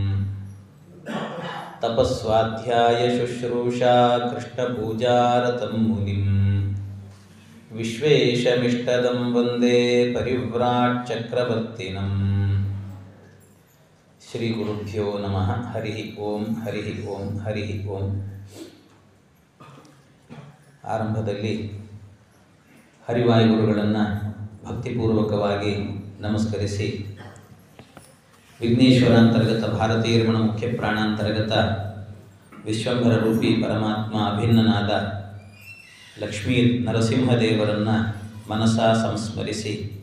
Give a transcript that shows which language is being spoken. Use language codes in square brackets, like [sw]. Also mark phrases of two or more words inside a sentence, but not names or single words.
[sa] तपस्वाध्यायशुश्रूषा कृष्णपूजारतं मुनिं विश्वेशमिष्टदं वन्दे परिव्राट् चक्रवर्तिनम् श्रीगुरुभ्यो नमः हरिः ओಂ हरिः ओಂ हरिः ओಂ. [kn] ಆರಂಭದಲ್ಲಿ ಹರಿವಾಯುಗುರುಗಳನ್ನು ಭಕ್ತಿಪೂರ್ವಕವಾಗಿ ನಮಸ್ಕರಿಸಿ ವಿಘ್ನೇಶ್ವರ ಅಂತರ್ಗತ ಭಾರತೀಯ ರಮಣ ಮುಖ್ಯ ಪ್ರಾಣಾಂತರ್ಗತ ವಿಶ್ವಂಭರ ರೂಪಿ ಪರಮಾತ್ಮ ಅಭಿನ್ನನಾದ ಲಕ್ಷ್ಮೀ ನರಸಿಂಹದೇವರನ್ನು ಮನಸಾ ಸಂಸ್ಮರಿಸಿ